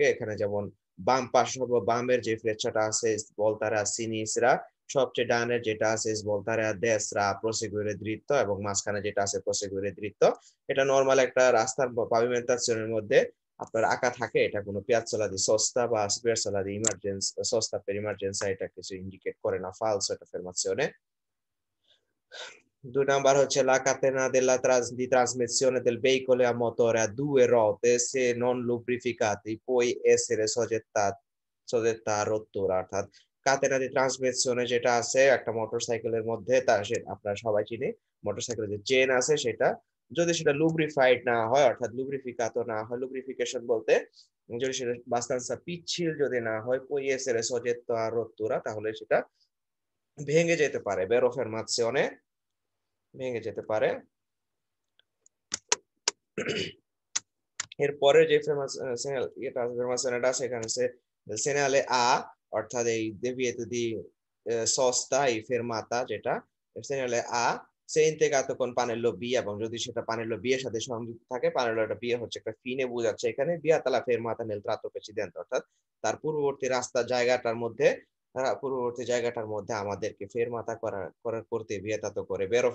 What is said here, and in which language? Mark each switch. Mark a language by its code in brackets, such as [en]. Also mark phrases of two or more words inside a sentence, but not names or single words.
[bn] এখানে যেমন বাম পাশ বা বামের যে ফ্লেচাটা আছে [it] voltare a sinistra, [bn] সবচেয়ে ডানের যেটা আছে [it] voltare a destra proseguire dritto [bn] এবং মাঝখানে যেটা আছে [it] proseguire dritto. [bn] এটা নরমাল একটা রাস্তার পাভিমেন্টাশনের মধ্যে আপনার আঁকা থাকে। এটা কোনো [it] piazzola di sosta [bn] বা [it] piazzola di emergenza sosta per emergenza [bn] এটা কিছু ইন্ডিকেট করে না। [it] ফালসো এটা affermazione। [bn] 2 নাম্বার হচ্ছে [it] la catena della di trasmissione del veicolo a motore a due ruote se non lubrificati può essere soggetta a rottura [bn] অর্থাৎ [it] catena di trasmissione [bn] যেটা আছে একটা মোটরসাইকেলের মধ্যে তার সে আপনারা সবাই চিনি মোটরসাইকেলের যে চেন আছে সেটা যদি সেটা লুব্রিফাইড না হয় অর্থাৎ লুব্রিফিকাতো না হয় লুব্রিফিকেশন বলতে যদি সেটা বাস্তানসা পিচ্ছিল যদি না হয় [it] può essere soggetto a rottura [bn] তাহলে সেটা ভেঙে যেতে পারে [it] vero affermazione [bn] ভেঙে যেতে পারে। এরপরে যে ফেমাস এটা সেখানে সে সেনালে আ অর্থাৎ এই [it] deviato di sosta [bn] এই ফেরমাতা যেটা [it] segnale A se integrato [bn] কোন [it] pannello B [bn] এবং যদি সেটা পানেলো বি এর সাথে সংযুক্ত থাকে পানেলোটা বি হচ্ছে একটা ফিনে বোঝাচ্ছে এখানে [it] vietata la fermata nel tratto precedente [bn] অর্থাৎ তার পূর্ববর্তী রাস্তা জায়গাটার মধ্যে পূর্ববর্তী জায়গাটার মধ্যে আমাদেরকে ফেরমাতা করতে বিয়েতাতো করে বেরো